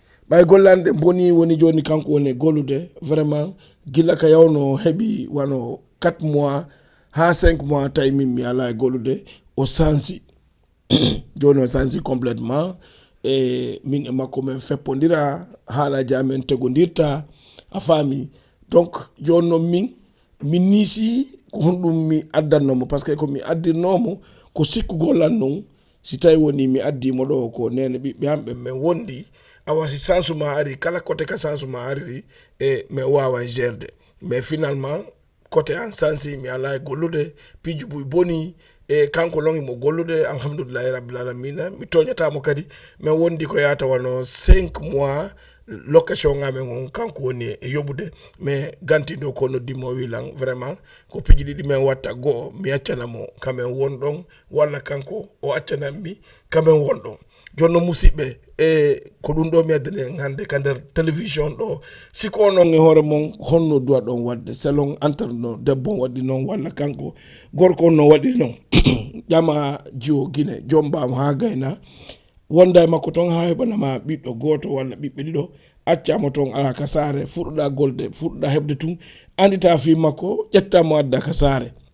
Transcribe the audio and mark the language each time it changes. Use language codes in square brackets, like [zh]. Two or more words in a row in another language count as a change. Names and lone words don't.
[ff] Ɓay golle an ɗen boni woni joni kanko woni e gollude. Vraiment, gila ka yawno heɓi wano [fr] quatre mois [ff] ha [fr] cinq mois, [ff] tawi min mi ala e gollude, o sansi. Joni o sansi complètement. E min e makko min feppodira haalaji amen tegodirta, a faami. Donc joni noon min, min niisi ko honɗum mi addannomo, [fr] par ce que [ff] ko mi addirnomo ko sikkugol an non, si tawi woni mi addimo ɗo ko nene ɓiɓɓe hamɓe min wondi, awa si sansu ma ari, kala côté ka sansu ma ariri, e min wawa gérde. Mais finalement, côté an sansi, mi ala e gollude, piiji buy boni, e kanko long imo gollude, [ar] alhamdoulillahi rabbil alamina, [ff] mi toñatamo kadi, min wondi ko yata wano [fr] cinq mois, [ff] location ngamen on, kanko woni e yoɓude, mais gantiɗo ko noddimo wi lan, vraiment, ko piiji ɗiɗi min watta, goho, mi accanamo kamen won ɗon, walla kanko o accanammi kamen won ɗon. Jonno musidɓe, e ko ɗum ɗo mi addani en hande ka nder télévision ɗo. Siko onon e hoore mon, honno duwa ɗon wadde, [fr] selon entre [ff] no debbo on waɗi noon, walla kanko gorko on no waɗi noon. Ƴama jiwo Guinée, joom mbamo ha gayna. Wonda e makko toon ha heɓanama ɓiɗɗo goto walla ɓiɓɓe ɗiɗo, accama toon ala ka saare, fuɗɗoɗa golde, fuɗɗoɗa heɓde tun, andita fi makko, ƴettamo adda ka saare.